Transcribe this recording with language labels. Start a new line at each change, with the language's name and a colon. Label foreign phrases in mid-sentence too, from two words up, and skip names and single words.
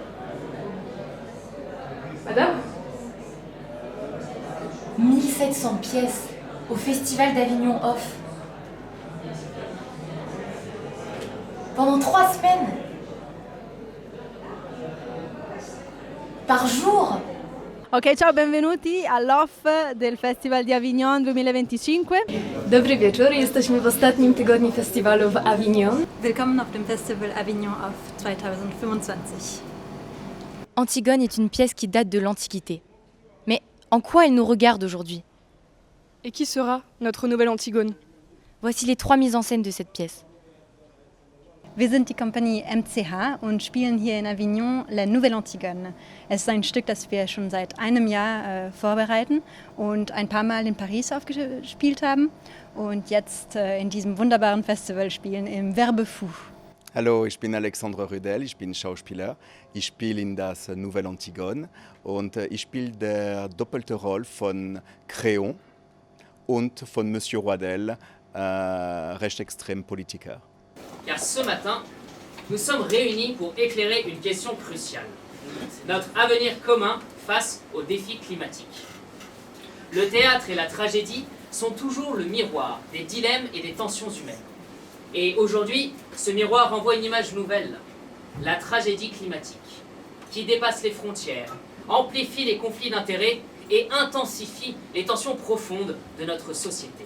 French: Madame ? 1700 pièces au Festival d'Avignon Off. Pendant 3 semaines. Par jour.
Italian: Ok, ciao, benvenuti all'off del Festival di Avignon 2025.
Polish: Dobry wieczór, jesteśmy w ostatnim tygodniu festiwalu w Avignon.
German: Willkommen auf dem Festival Avignon Off 2025.
French: Antigone est une pièce qui date de l'Antiquité. Mais en quoi elle nous regarde aujourd'hui ? Et qui sera notre nouvelle Antigone ? Voici les 3 mises en scène de cette pièce.
German: Wir sind die Kompanie MCH und spielen hier in Avignon La Nouvelle Antigone. Es ist ein Stück, das wir schon seit einem Jahr vorbereiten und ein paar Mal in Paris aufgespielt haben und jetzt in diesem wunderbaren Festival spielen im Verbe Fou. Hallo, ich bin Alexandre Rödel, ich bin Schauspieler. Ich spiele in das Nouvelle Antigone und ich spiele der doppelte Rolle von Créon und von Monsieur Roidel, rechtsextrême Politiker.
French: Car ce matin, nous sommes réunis pour éclairer une question cruciale. Notre avenir commun face aux défis climatiques. Le théâtre et la tragédie sont toujours le miroir des dilemmes et des tensions humaines. Et aujourd'hui, ce miroir renvoie une image nouvelle, la tragédie climatique, qui dépasse les frontières, amplifie les conflits d'intérêts et intensifie les tensions profondes de notre société.